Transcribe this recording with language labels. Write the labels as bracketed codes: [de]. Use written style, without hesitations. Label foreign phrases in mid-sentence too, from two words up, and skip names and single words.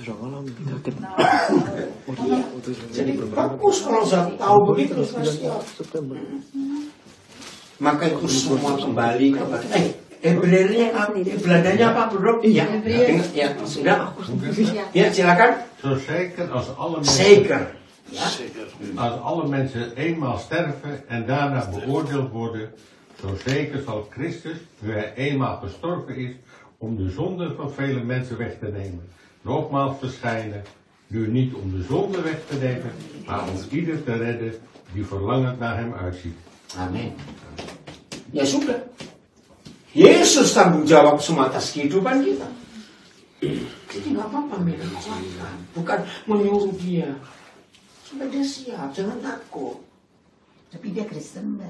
[id] Jadi bagus kalau saya tahu begitu sudah siap. Maka itu semua kembali kepada Hebreernya Belandanya apa bro? Ya, ya sudah. Ya silakan. [nl] Zo zeker als alle mensen, Zeker. Ja. als alle mensen eenmaal sterven en daarna beoordeeld worden, zo zeker zal Christus, nu hij eenmaal gestorven is, om de zonde van vele mensen weg te nemen, nogmaals verschijnen, nu niet om de zonde weg te nemen, maar om ieder te redden die verlangend naar hem uitziet. [id] Amin. Ya sudah. Yesus tanggung jawab semua atas kehidupan kita. Jadi nggak apa-apa menguatkan, bukan menyuruh dia. Sudah dia siap, jangan takut. Tapi dia Kristen enggak?